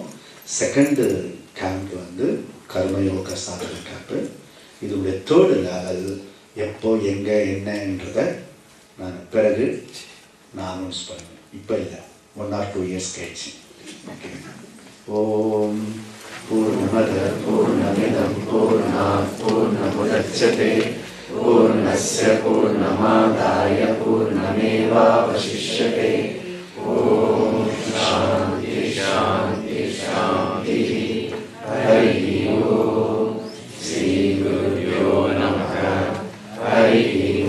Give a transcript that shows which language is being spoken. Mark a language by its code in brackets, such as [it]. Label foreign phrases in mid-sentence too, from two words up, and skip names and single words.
[ta] செகண்டு கேம்ப் வந்து கர்மயோக சாதனை கேம்ப்பு. இதோடைய தேர்டு லெவல் எப்போ எங்கே என்னன்றதை நான் பிறகு நான் அனௌன்ஸ் பண்ணுவேன். இப்போ இல்லை, [en] 1 or 2 years [ta] கழிச்சு. ஓகே. [sa] ॐ पूर्णमद पूर्णमिदं पूर्णात् पूर्णमुदच्यते पूर्णस्य पूर्णमादाय पूर्णमेवावशिष्यते. ॐ शान्ति शान्ति शान्ति. ஹரி ஓம். ஸ்ரீ குருப்யோ நமः. ஹரி